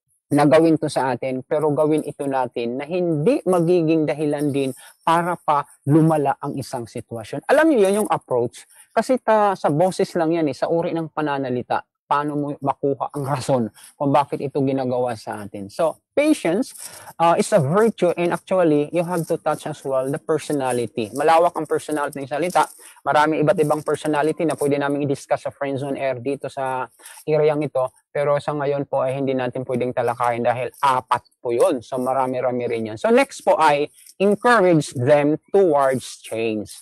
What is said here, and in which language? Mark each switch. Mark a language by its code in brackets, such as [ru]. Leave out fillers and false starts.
[tl] na gawin to sa atin, pero gawin ito natin na hindi magiging dahilan din para pa lumala ang isang sitwasyon. Alam niyo yun yung approach, kasi sa boses lang yan sa uri ng pananalita, paano mo makuha ang rason kung bakit ito ginagawa sa atin. [en] So, patience is a virtue, and actually, you have to touch as well the personality. [tl] Malawak ang personality ng salita. Marami iba't ibang personality na pwede namin i-discuss sa Friends on Air dito sa area ito. Pero sa ngayon po ay hindi natin pwedeng talakayin dahil 4 po yun. So marami-rami rin yan. [en] So next po ay encourage them towards change.